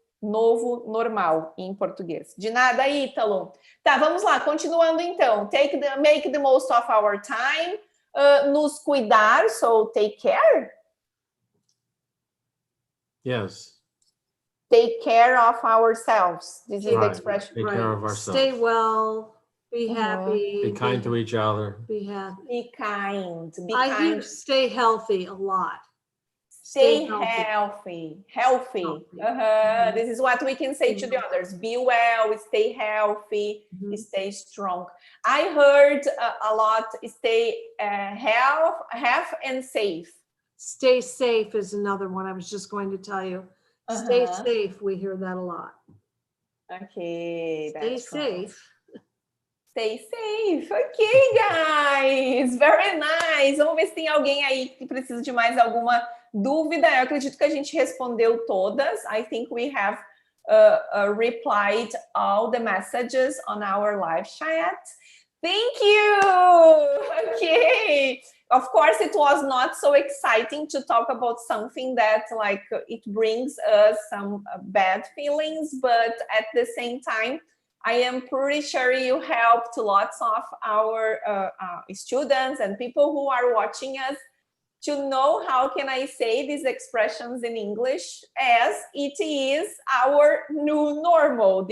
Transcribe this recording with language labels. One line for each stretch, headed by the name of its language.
Portuguese: Novo normal em português. De nada, Ítalo. Tá, vamos lá, continuando então.
English: Make the most of our time.
Portuguese: Nos cuidar,
English: so take care. Yes. Take care of ourselves. This is the expression. Take care of ourselves. Stay well. Be happy. Be kind to each other. Be happy. Be kind. I hear stay healthy a lot. Stay healthy. This is what we can say to the others. Be well, stay healthy, stay strong. I heard a lot, stay health and safe. Stay safe is another one I was just going to tell you. Stay safe, we hear that a lot. Okay, stay safe. Stay safe. Ok, guys. Very nice.
Portuguese: Vamos ver se tem alguém aí que precisa de mais alguma dúvida. Eu acredito que a gente respondeu todas.
English: I think we have replied all the messages on our live chat. Thank you. Okay. Of course, it was not so exciting to talk about something that like it brings us some bad feelings, but at the same time, I am pretty sure you helped lots of our students and people who are watching us to know how can I say these expressions in English as it is our new normal.